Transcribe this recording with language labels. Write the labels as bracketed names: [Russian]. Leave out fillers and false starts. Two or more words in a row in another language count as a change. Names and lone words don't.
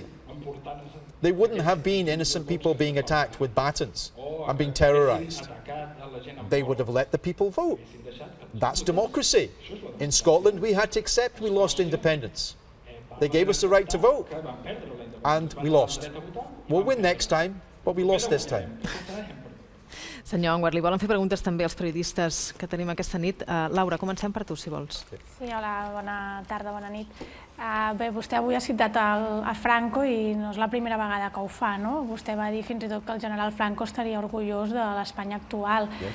[English] They wouldn't have been innocent people being attacked with batons and being terrorized. They would have let the people vote. That's democracy. In Scotland, we had to accept we lost independence. They gave us the right to vote, and we lost. We'll win next time, but we lost this time. [Catalan] Senyor Anwar, li volen fer preguntes també als periodistes que tenim aquesta nit. Laura, comencem per tu, si vols. Sí, hola, bona tarda, bona nit. Bé, vostè avui ha citat a Franco i no és la primera vegada que ho fa, no? Vostè va dir fins i tot que el general Franco estaria orgullós de l'Espanya actual.